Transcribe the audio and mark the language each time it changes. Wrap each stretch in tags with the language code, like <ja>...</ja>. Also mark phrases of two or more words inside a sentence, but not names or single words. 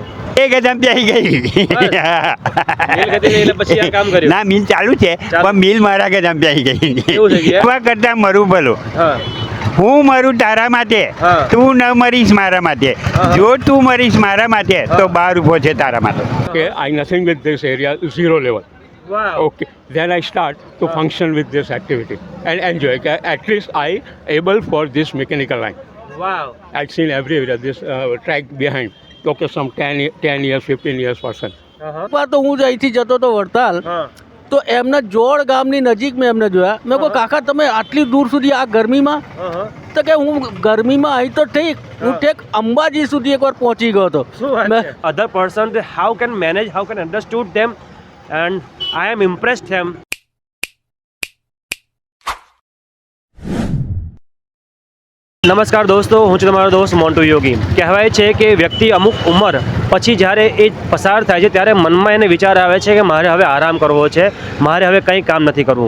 <gu>એક હજાર પ્યાઈ ગઈ. મિલ ગતિ લઈને પછી આ કામ કર્યું? ના, મિલ ચાલુ છે પણ મિલ મારા ગજામ પ્યાઈ ગઈ. એવું છે કે? એવા કરતા મરું ભલું. હા હું મરું તારા માટે, હા. તું ન મરીશ મારા માટે. હા. જો તું મરીશ મારા માટે તો 12 ઊભો છે તારા માટે.</gu> <en>Okay, I nothing with this area, zero level.</en> <gu>વાવ.</gu> <en>Okay, then I start to function with this activity and enjoy. At least I able for this mechanical line.</en> <gu>વાવ.</gu> <en>I've seen every area this track behind. Okay, some 10 years, 15 years person.</en> <gu>એકવાર તો હું જ અહીંથી જતો હતો વડતાલ, હા તો એમના જોડ ગામની નજીક મેં એમને જોયા. મેં કહું કાકા તમે આટલી દૂર સુધી આ ગરમીમાં? હા. તો કે હું ગરમીમાં અહીં તો ઠીક, હું ઠેક અંબાજી સુધી એકવાર પહોંચી ગયો હતો. શું વાત મેં છે?</gu> <en>Other person, how can manage, how can understood them, and I am impressed them.</en> <gu>નમસ્કાર દોસ્તો, હું છું તમારો દોસ્ત મોન્ટુ યોગી. કહેવાય છે કે વ્યક્તિ અમુક ઉંમર પછી જ્યારે એ પસાર થાય છે ત્યારે મનમાં એને વિચાર આવે છે કે મારે હવે આરામ કરવો છે, મારે હવે કંઈ કામ નથી કરવું.</gu>